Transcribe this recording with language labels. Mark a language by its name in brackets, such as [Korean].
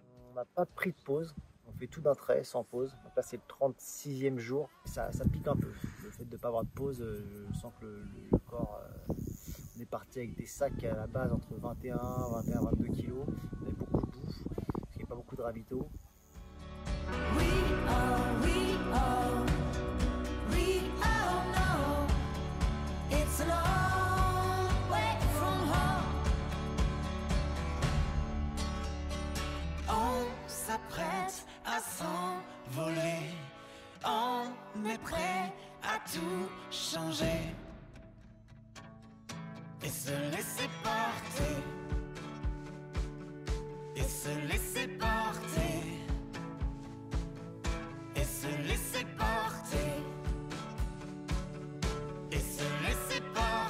[French] On n'a pas pris de pause, on fait tout d'un trait, sans pause. Donc là c'est le 36e jour, ça pique un peu. Le fait de ne pas avoir de pause, je sens que le corps... on est parti avec des sacs à la base entre 21, 22 kilos. On avait beaucoup de bouffe, parce qu'il n'y a pas beaucoup de ravito. [English] We all know it's a long way from home. [French] On s'apprête à s'envoler, on est prêt à tout changer et se laisser porter, et se laisser porter, et se laisser porter, et se laisser porter.